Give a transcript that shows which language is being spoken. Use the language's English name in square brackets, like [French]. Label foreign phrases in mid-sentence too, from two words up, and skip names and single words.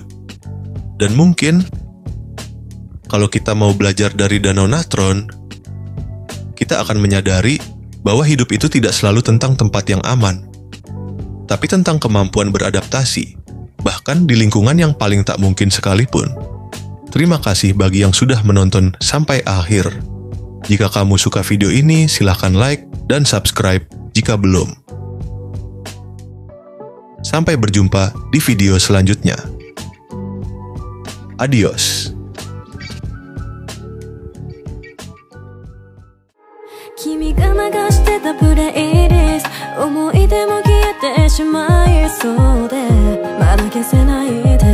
[Indonesian] Dan mungkin, kalau kita mau belajar dari Danau Natron, kita akan menyadari bahwa hidup itu tidak selalu tentang tempat yang aman, tapi tentang kemampuan beradaptasi, bahkan di lingkungan yang paling tak mungkin sekalipun. Terima kasih bagi yang sudah menonton sampai akhir. Jika kamu suka video ini, silahkan like dan subscribe jika belum. Sampai berjumpa di video selanjutnya. Adios. [Japanese] 君が流してたプレイリスト思い出も消えてしまいそうでまだ消せない